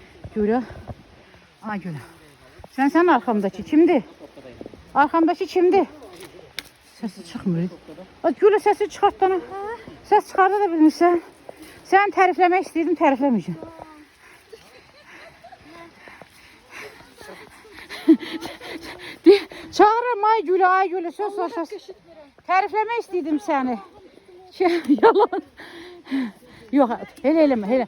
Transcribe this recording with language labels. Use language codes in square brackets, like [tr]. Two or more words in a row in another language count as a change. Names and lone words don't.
[tr] Gülə. Ay Gülə. Sen arkamdaki kimdi? Arkamdaki kimdi? Sesi çıkmıyor. [az] Ay Gülə sesi çıkartdana. Ses çıkardı da bilmirsən. Sen tərifləmək istəyirdim, tərifləməyəcəm. Çağırırım ay Gülə, söz soruşasın. Tərifləmək istəyirdim səni. Yalan. Yox, elə eləmə, elə.